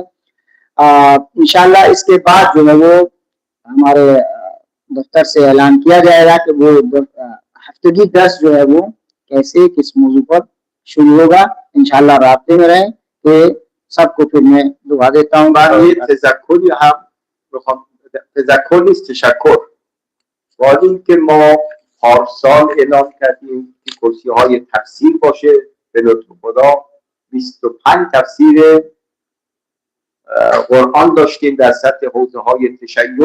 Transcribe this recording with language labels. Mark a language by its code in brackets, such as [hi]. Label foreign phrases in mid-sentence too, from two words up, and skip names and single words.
[ur] انشاءاللہ اس کے بعد جو ہے وہ ہمارے دفتر سے اعلان کیا جائے گا کہ وہ ہفتگی درس جو ہے وہ کیسے کس موضوع پر شروع ہوگا. انشاءاللہ رابطے میں رہیں کہ سب کو پھر میں دعا دیتا ہوں. [fa] تذکری هم میخوام، تذکر نیست تشکر. باید این که ما پارسال اعلام کردیم که کرسی های تفسیر باشه، به لطف خدا 25 تفسیر قرآن داشتیم در سطح حوزه های تشیع.